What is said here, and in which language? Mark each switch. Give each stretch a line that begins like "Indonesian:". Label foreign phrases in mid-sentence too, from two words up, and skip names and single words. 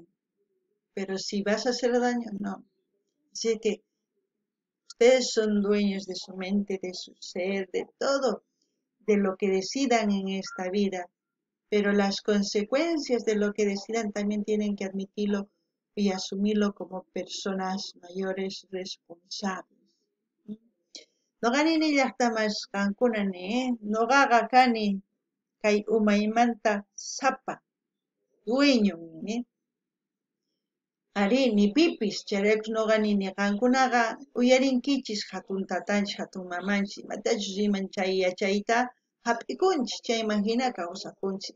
Spanish: Pero si vas a hacer daño, no. Así que ustedes son dueños de su mente, de su ser, de todo, de lo que decidan en esta vida. Pero las consecuencias de lo que decidan también tienen que admitirlo y asumirlo como personas mayores responsables.
Quechua: Noqanini llaqtamas kankunani, noqaqa kani kay umaymanta sapa dueño, Ari, ni pipis, charaypis noqanini qankunaqa uyarinkichis hatun tatanchis, hatun mamanchis, imatachus riman chay yachayta hap'ikunchis, chayman hina kawsakunchis.